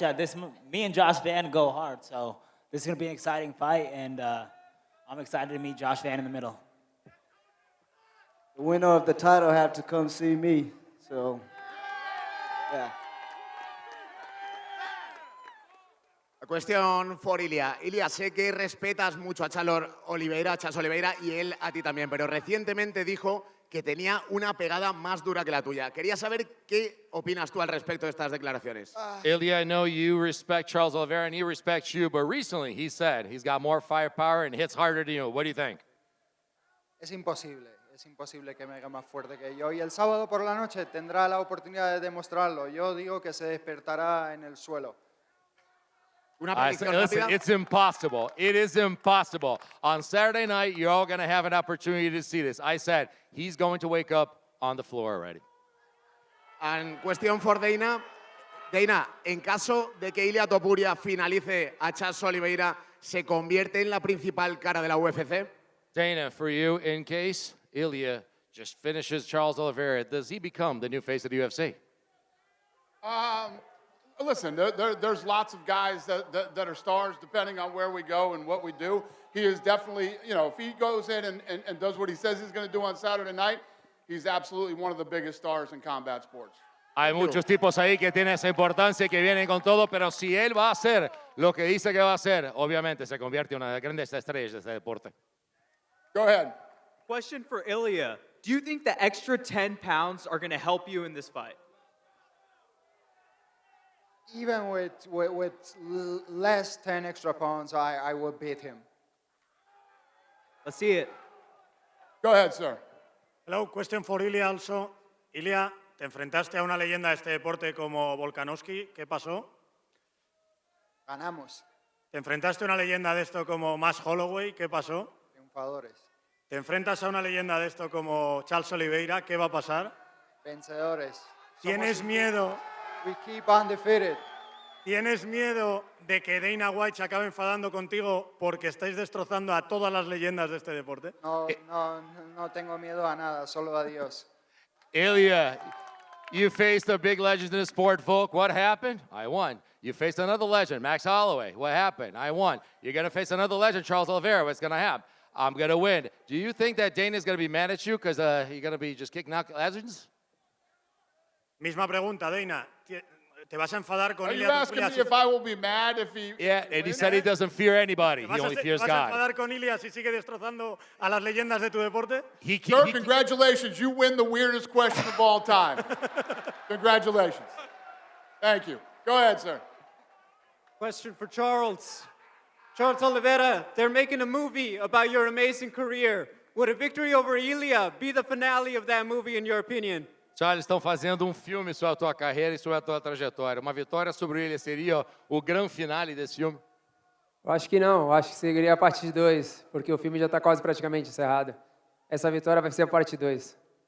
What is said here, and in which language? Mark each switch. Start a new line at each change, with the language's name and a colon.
English: Me and Josh Van go hard, so this is going to be an exciting fight, and I'm excited to meet Josh Van in the middle. The winner of the title had to come see me, so yeah. A question for Ilia.
Spanish: Ilia, sé que respetas mucho a Chas Oliveira, y él a ti también, pero recientemente dijo que tenía una pegada más dura que la tuya. Quería saber qué opinas tú al respecto de estas declaraciones.
English: Ilia, I know you respect Charles Oliveira and he respects you, but recently he said he's got more firepower and hits harder than you. What do you think?
Spanish: Es imposible que me haga más fuerte que yo. Y el sábado por la noche tendrá la oportunidad de demostrarlo. Yo digo que se despertará en el suelo.
English: Listen, it's impossible. It is impossible. On Saturday night, you're all going to have an opportunity to see this. I said he's going to wake up on the floor already. And question for Dana.
Spanish: Dana, en caso de que Ilia Topuria finalice a Chas Oliveira, ¿se convierte en la principal cara de la UFC?
English: Dana, for you, in case Ilia just finishes Charles Oliveira, does he become the new face of the UFC? Listen, there's lots of guys that are stars depending on where we go and what we do. He is definitely, if he goes in and does what he says he's going to do on Saturday night, he's absolutely one of the biggest stars in combat sports.
Spanish: Hay muchos tipos ahí que tienen esa importancia y que vienen con todo, pero si él va a hacer lo que dice que va a hacer, obviamente se convierte en una de las grandes estrellas de este deporte.
English: Go ahead. Question for Ilia. Do you think the extra 10 pounds are going to help you in this fight? Even with less 10 extra pounds, I will beat him. Let's see it. Go ahead, sir. Hello, question for Ilia also.
Spanish: Ilia, te enfrentaste a una leyenda de este deporte como Volkanovski. ¿Qué pasó? Ganamos. Te enfrentaste a una leyenda de esto como Max Holloway. ¿Qué pasó? Triunfadores. Te enfrentas a una leyenda de esto como Charles Oliveira. ¿Qué va a pasar? Vencedores. ¿Tienes miedo?
English: We keep undefeated.
Spanish: ¿Tienes miedo de que Dana White se acabe enfadando contigo porque estáis destrozando a todas las leyendas de este deporte? No tengo miedo a nada, solo a Dios.
English: Ilia, you faced a big legend in the sport, Volk. What happened? I won. You faced another legend, Max Holloway. What happened? I won. You're going to face another legend, Charles Oliveira. What's going to happen? I'm going to win. Do you think that Dana's going to be mad at you because you're going to be just kicking out legends?
Spanish: Misma pregunta, Dana. ¿Te vas a enfadar con
English: Are you Ilia asking
Spanish: Topuria?
English: me if I will be mad if he... Yeah, and he said he doesn't fear anybody. He only fears
Spanish: ¿Te vas a enfadar con Ilia si sigue destrozando a las leyendas de tu deporte?
English: Sir, congratulations. You win the weirdest question of all time. Congratulations. Thank you. Go ahead, sir. Question for Charles. Charles Oliveira, they're making a movie about your amazing career. Would a victory over Ilia be the finale of that movie, in your opinion?
Portuguese: Charles, estão fazendo filme sobre a tua carreira e sobre a tua trajetória. Uma vitória sobre ele seria o grande finale desse filme? Eu acho que não, eu acho que seguiria a parte 2, porque o filme já está quase praticamente encerrado. Essa vitória vai ser a parte 2.